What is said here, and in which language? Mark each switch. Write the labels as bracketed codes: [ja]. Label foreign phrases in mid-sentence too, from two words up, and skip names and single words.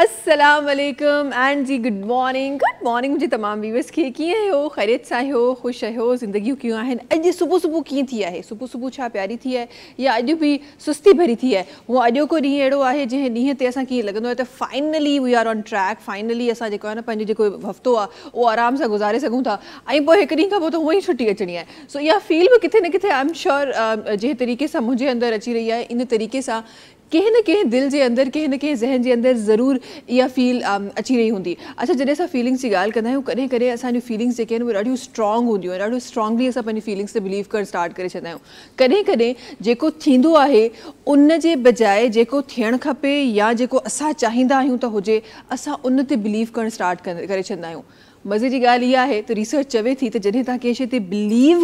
[ar] السلام عليكم [sd] एंड जी [en] good morning [sd] मुझे तमाम व्यूअर्स खे कीअं हो ख़ैरियत सां हो ख़ुशि हो ज़िंदगियूं कीअं आहिनि अॼु सुबुह सुबुह कीअं थी आहे सुबुह छा प्यारी थी आहे या अॼु बि सुस्ती भरी थी आहे वो अॼोको ॾींहुं अहिड़ो आहे जंहिं ॾींहं ते असां कीअं लॻंदो आहे त [en] finally we are on track [sd] फाइनली असां जेको आहे न पंहिंजो जेको हफ़्तो आहे उहो आराम सां गुज़ारे सघूं था ऐं पोइ हिकु ॾींहुं खां पोइ त हूअं ई छुटी अचणी आहे सो इहा फील बि किथे न किथे [en] I am sure [sd] जंहिं तरीक़े सां मुंहिंजे अंदरि अची रही आहे इन तरीक़े सां कंहिं न कंहिं दिल जे अंदरि कंहिं न कंहिं ज़हन जे अंदरि ज़रूरु इहा फील अची रही हूंदी अच्छा जॾहिं असां फीलिंग्स जी ॻाल्हि कंदा आहियूं कॾहिं कॾहिं असांजूं फीलिंग्स जेके आहिनि उहे ॾाढियूं स्ट्रॉन्ग हूंदियूं आहिनि ॾाढो स्ट्रॉन्गली असां पंहिंजी फीलिंग्स ते बिलीव करणु स्टार्ट करे छॾंदा आहियूं कॾहिं कॾहिं जेको थींदो आहे उन जे बजाए जेको थियणु खपे या जेको असां चाहींदा आहियूं त हुजे असां उन ते बिलीव करणु स्टार्ट करे छॾंदा आहियूं मज़े जी ॻाल्हि इहा आहे त रिसर्च चवे थी त जॾहिं तव्हां कंहिं शइ ते बिलीव